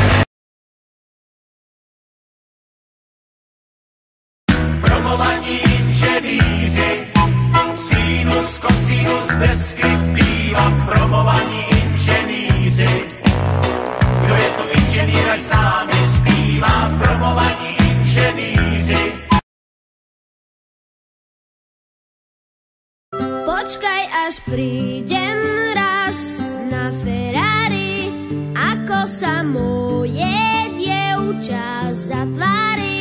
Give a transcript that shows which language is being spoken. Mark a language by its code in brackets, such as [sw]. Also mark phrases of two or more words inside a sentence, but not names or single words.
[cs] Promovaní inženýři, sinus, kosinus, deskriptiva. Promovaní inženýři, kdo je tu inženýr, ať s námi zpívá. Promovaní inženýři. [sk] Počkaj, až prídem raz na Ferrari, ako sa moje dievča zatvári.